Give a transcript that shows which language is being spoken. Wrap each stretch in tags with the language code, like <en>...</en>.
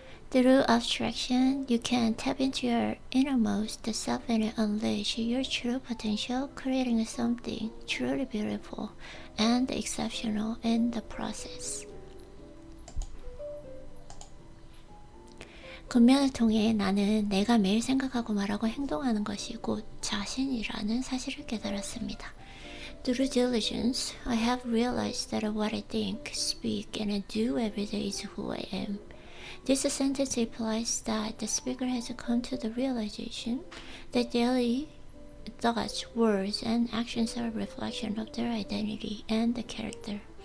<en>Through abstraction, you can tap into your innermost self and unleash your true potential, creating something truly beautiful and exceptional in the process.</en> <ko>근면을 통해 나는 내가 매일 생각하고 말하고 행동하는 것이 곧 자신이라는 사실을 깨달았습니다.</ko> <en>Through diligence, I have realized that what I think, speak, and do every day is who I am. This sentence implies that the speaker has come to the realization that daily thoughts, words, and actions are a reflection of their identity and character.</en>